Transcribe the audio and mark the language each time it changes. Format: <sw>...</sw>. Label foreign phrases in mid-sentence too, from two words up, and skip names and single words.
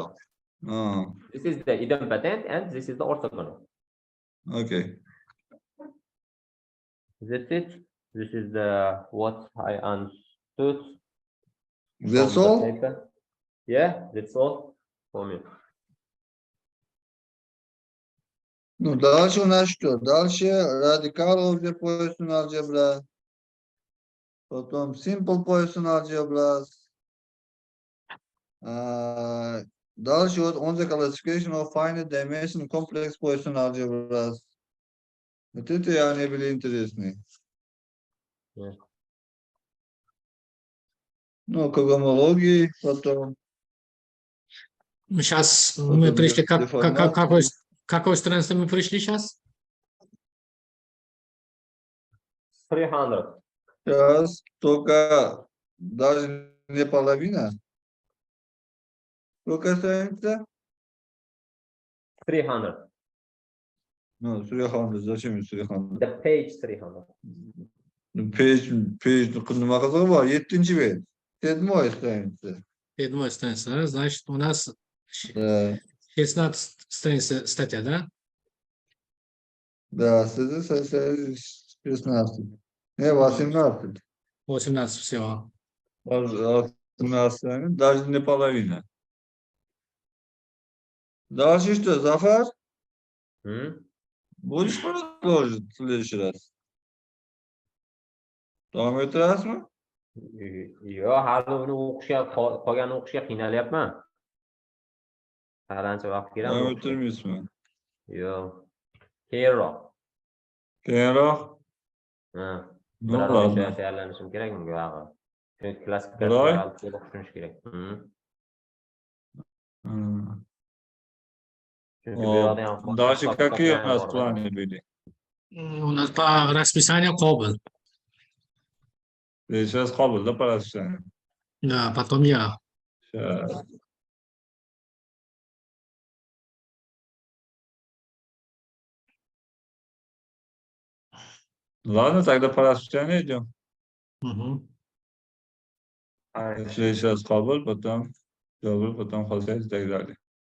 <en>zero. Oh, This is the idempotent and this is the orthogonal. okay. That's it. This is the what I understood. That's from the all? paper. Yeah, that's all for me.</en> <ru>Ну, дальше у нас что? Дальше радикал уже</ru> <en>Poisson algebra.</en> <ru>Потом</ru> <en>simple Poisson algebra.</en> <ru>Дальше вот</ru> <en>on the classification of finite dimension complex Poisson algebra.</en> <ru>Вот это они были интересные. Yeah. Ну, когомологии, потом. Сейчас Вот мы это пришли, деформации. какой странице мы пришли сейчас? 300. Сейчас только даже не половина. Сколько страница? 300. Ну, 300. Зачем 300?</ru> <en>The page 300.</en> <uz>Page nima qizig'i bor? 7-chi page.</uz> <ru>7-moy страница. 7 страница, да? Значит, у нас Да, 16 страница статья, да? да, 16. Не, 18. 18 всего. 18, даже не половина. Дальше что, Зафар? Будешь продолжить в следующий раз?</ru> <uz>Davom ettirasizmi? Yo'q, hali uni o'qishga qolgan o'qishga qiynalyapman. Hali ancha vaqt kerak. Davom ettirmaysizmi? Yo'q. Keyinroq. Keyinroq? Ha. No, Bir oy ladno. tayyorlanishim kerak bunga vaqt. Chunki Bir oy? klassifikatsiyalarni to'liq tushunish kerak. Chunki bu yoqda ham</uz> <ru>Дальше какие у нас</ru> <uz>bor-da.</uz> <ru>планы были? У нас по расписанию Кобл. Сейчас qabul da по расписанию. Да, потом я. Сейчас. Ладно, тогда по расписанию идем. Мгм. Сейчас qabul, потом хозяйство и так далее.</ru>